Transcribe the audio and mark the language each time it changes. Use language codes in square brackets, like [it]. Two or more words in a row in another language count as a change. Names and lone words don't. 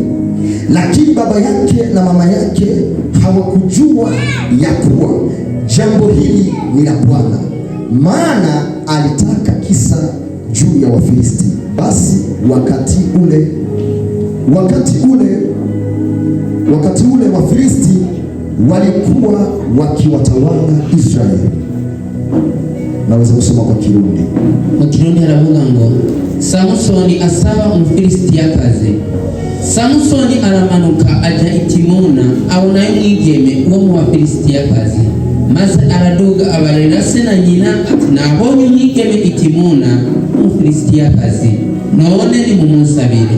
[sw] Lakini baba yake na mama yake hawakujua ya kuwa jambo hili ni la Bwana, maana alitaka kisa juu ya Wafilisti. Basi wakati ule Wafilisti walikuwa wakiwatawala Israeli. Naweza kusoma kwa Kirundi. [rn] Haravuga ngo, Samsoni asaba Umufilistiyakazi. Samsoni aramanuka aja i Timuna, abonayo umwigeme wo mu Bafilistiyakazi, maze araduga abarera se na nyina ati, nabonye umwigeme i Timuna w'Umufilistiyakazi, none nimumunsabire.